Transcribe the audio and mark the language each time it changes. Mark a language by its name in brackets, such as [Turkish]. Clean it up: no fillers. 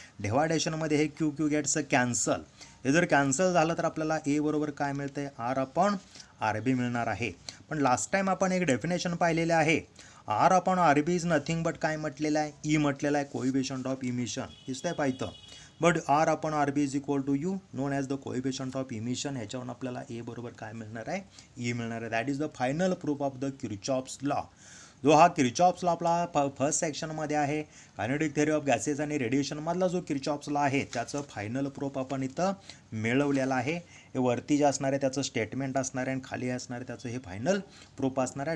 [Marathi] डिवायडेशनमध्ये हे Q Q gates cancel. हे जर कॅन्सल झालं तर आपल्याला ए बरोबर काय मिळतं आहे, आर अपॉन आर बी मिळणार आहे. पण लास्ट टाईम आपण एक डेफिनेशन पाहिलेले आहे, [English] R upon R B is nothing but [Marathi] काय म्हटलेलं आहे, ई म्हटलेलं आहे, कोएफिशियंट ऑफ इमिशन. दिसतंय पाहिजे. [English] But R upon R B is equal to you known as the coefficient of emission. [Marathi] ह्याच्यावरून आपल्याला ए बरोबर काय मिळणार आहे, ई मिळणार आहे. [English] That is the final proof of the Kirchhoff's law. [Marathi] जो हा किर्चॉफ्स लॉ आपला फर्स्ट सेक्शनमध्ये आहे, कायनेटिक थिअरी ऑफ गॅसेस आणि रेडिएशनमधला जो किर्चॉफ्स लॉ आहे त्याचं फायनल प्रूफ आपण इथं मिळवलेलं आहे. हे वरती जे असणार आहे त्याचं स्टेटमेंट असणार आहे आणि खाली असणार आहे त्याचं हे फायनल प्रूफ असणार आहे.